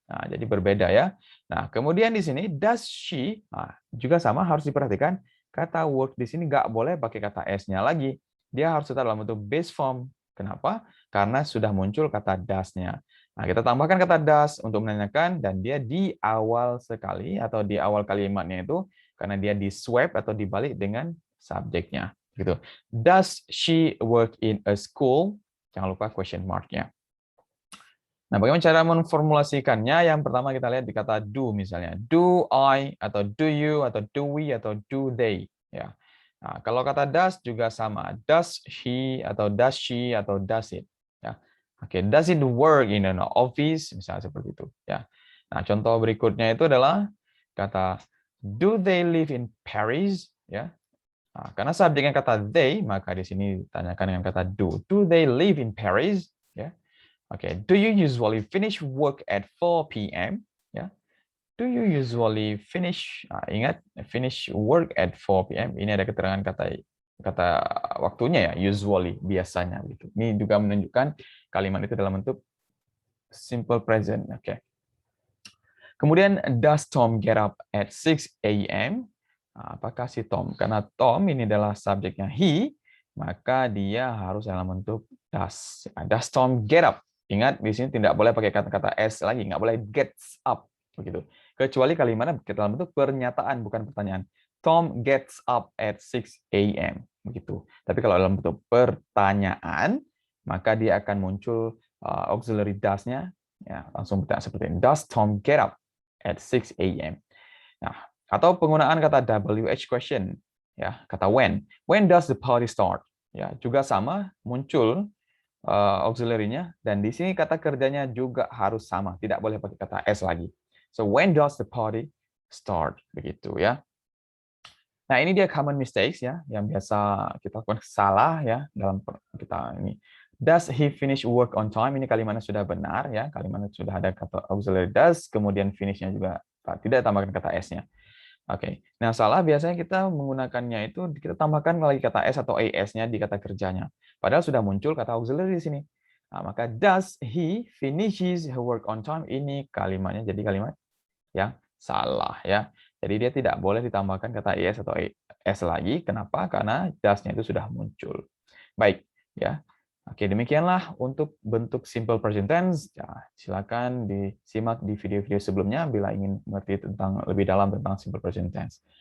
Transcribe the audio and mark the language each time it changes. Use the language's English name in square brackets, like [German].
[Indonesian] Nah, jadi berbeda ya. Nah, kemudian di sini does she juga sama harus diperhatikan kata work di sini nggak boleh pakai kata s-nya lagi. Dia harus tetap dalam bentuk base form. Kenapa? Karena sudah muncul kata does-nya. Nah, kita tambahkan kata does untuk menanyakan dan dia di awal sekali atau di awal kalimatnya itu karena dia di swap atau dibalik dengan subjeknya. Gitu. [English] Does she work in a school? [Indonesian] Jangan lupa question mark-nya. Nah, bagaimana cara memformulasikannya? Yang pertama kita lihat di kata do misalnya. [English] Do I, atau do you, atau do we, atau do they. Ya. [Indonesian] Nah, kalau kata does juga sama. [English] Does he, atau does she, atau does it. Ya. Oke, does it work in an office? [Indonesian] Misalnya seperti itu. Ya. Nah, contoh berikutnya itu adalah kata [English] do they live in Paris? [Indonesian] Ya. Nah, karena subjeknya kata they, maka di sini ditanyakan dengan kata do. [English] Do they live in Paris? Ya. Oke, do you usually finish work at 4 p.m.? Ya. Do you usually finish? [Indonesian] Ingat, [English] finish work at 4 p.m. [Indonesian] Ini ada keterangan kata waktunya ya, usually, biasanya gitu. Ini juga menunjukkan kalimat itu dalam bentuk simple present. Oke. Kemudian [English] does Tom get up at 6 a.m.? [Indonesian] Apakah si Tom? Karena Tom ini adalah subjeknya he, maka dia harus dalam bentuk does. Does Tom get up? Ingat, di sini tidak boleh pakai kata-kata s lagi, nggak boleh gets up, begitu. Kecuali kalimatnya dalam bentuk pernyataan, bukan pertanyaan. [English] Tom gets up at 6 a.m. [Indonesian] begitu. Tapi kalau dalam bentuk pertanyaan, maka dia akan muncul auxiliary does-nya, ya, langsung bertanya seperti ini. [English] Does Tom get up at 6 a.m.? [Indonesian] Nah, atau penggunaan kata WH question, ya, kata when. [English] When does the party start? [Indonesian] Ya, juga sama muncul auxiliary-nya, dan di sini kata kerjanya juga harus sama, tidak boleh pakai kata s lagi. [English] So when does the party start? [Indonesian] Begitu ya. Nah, ini dia common mistakes ya yang biasa kita lakukan salah ya dalam kita ini. [English] Does he finish work on time? [Indonesian] Ini kalimatnya sudah benar ya, kalimatnya sudah ada kata auxiliary does, kemudian finish-nya juga tidak tambahkan kata s-nya. Oke. Nah, salah biasanya kita menggunakannya itu kita tambahkan lagi kata s atau as-nya di kata kerjanya. Padahal sudah muncul kata auxiliary di sini. [English] Nah, maka does he finishes her work on time? [Indonesian] Ini kalimatnya jadi kalimat yang salah ya. Jadi dia tidak boleh ditambahkan kata es atau s lagi. Kenapa? Karena does-nya itu sudah muncul. Baik, ya. Oke, demikianlah untuk bentuk simple present tense. Ya, silakan disimak di video-video sebelumnya bila ingin mengerti tentang lebih dalam tentang simple present tense.